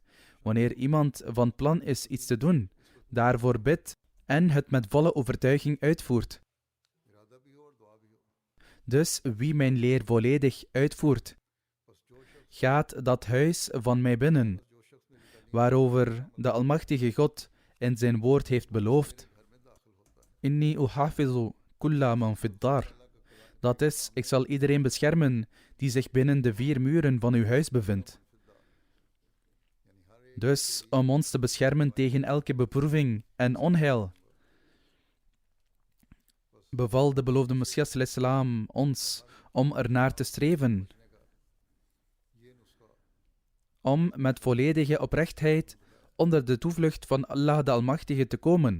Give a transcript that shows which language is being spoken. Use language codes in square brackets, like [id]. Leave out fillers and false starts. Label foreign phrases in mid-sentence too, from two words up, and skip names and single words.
[nl] Wanneer iemand van plan is iets te doen, daarvoor bidt en het met volle overtuiging uitvoert. Dus wie mijn leer volledig uitvoert, gaat dat huis van mij binnen, waarover de Almachtige God in zijn woord heeft beloofd: [ar] إني أحافظ كل من في الدار. [nl] Dat is, ik zal iedereen beschermen die zich binnen de 4 muren van uw huis bevindt. Dus om ons te beschermen tegen elke beproeving en onheil, beval de beloofde Messias ﷺ ons om ernaar te streven, om met volledige oprechtheid onder de toevlucht van Allah de Almachtige te komen.